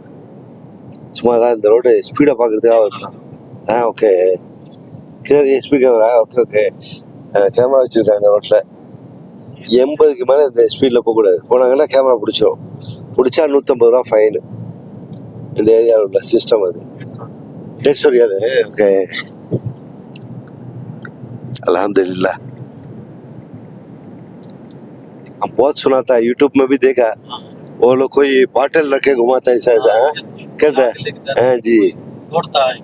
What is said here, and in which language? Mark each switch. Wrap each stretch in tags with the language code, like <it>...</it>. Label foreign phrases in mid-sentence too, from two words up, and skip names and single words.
<ta>சும்மா தான் இந்த ரோடு ஸ்பீடாக பார்க்குறதுக்காக வரலாம்.</ta> <en>Okay. Clear SP camera. Okay okay.</en> <ta>கேமரா வச்சுருக்காங்க இந்த ரோட்டில். 80க்கு மேலே இந்த ஸ்பீடில் போகக்கூடாது. போனாங்கன்னா கேமரா பிடிச்சிரும். பிடிச்சா 150 ரூபா ஃபைனு. இந்த ஏரியாவில் உள்ள சிஸ்டம் அது.</ta> <hi>150 रियाल है. ओके अल्हम्दुलिल्लाह. हम बहुत सुना था, यूट्यूब में भी देखा. वो लोग कोई बॉटल रखे घुमाता है ऐसा करता है. हाँ जी. तोड़ता है.</hi>